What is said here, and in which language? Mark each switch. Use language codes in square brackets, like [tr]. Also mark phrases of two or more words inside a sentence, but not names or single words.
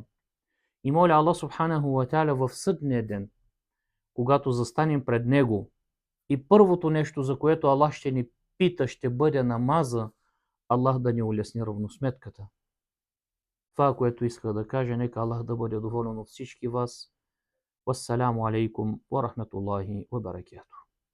[bg] И моля Аллах [ar] سبحانه وتعالى [bg] в съдния ден, когато застанем пред Него, и първото нещо, за което Аллах ще ни пита, ще бъде намаза, Аллах да ни улесни равносметката. Това, което исках да кажа, нека Аллах да бъде доволен от всички вас. [ar] والسلام عليكم ورحمة الله وبركاته.